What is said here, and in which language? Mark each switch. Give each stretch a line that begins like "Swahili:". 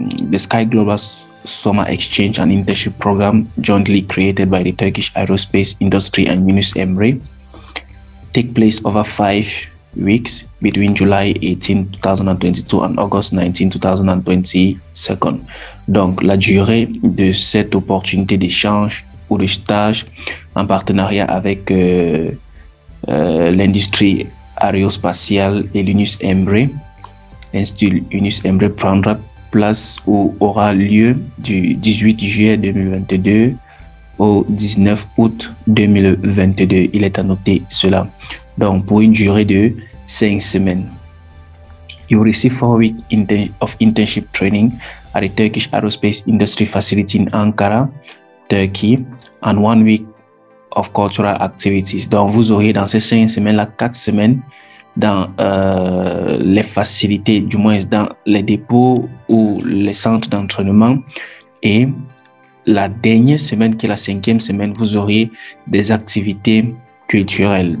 English: The Sky Global Summer Exchange and Internship Program, jointly created by the Turkish Aerospace Industry and Yunus Emre, take place over 5 weeks between July 18, 2022 and August 19, 2022.
French: Donc, la durée de cette opportunité d'échange ou de stage en partenariat avec l'industrie aérospatiale et l'Yunus Emre, l'Institut Yunus Emre prendra place ou aura lieu du 18 juillet 2022 au 19 août 2022. Il est à noter cela. Donc, pour une durée de 5 semaines.
English: You will receive 4 weeks of internship training at the Turkish Aerospace Industry Facility in Ankara, Turkey, and 1 week of cultural activities.
French: Donc, vous aurez dans ces 5 semaines-là 4 semaines dans les facilités, du moins dans les dépôts ou les centres d'entraînement et la dernière semaine, qui est la 5e semaine, vous aurez des activités culturelles.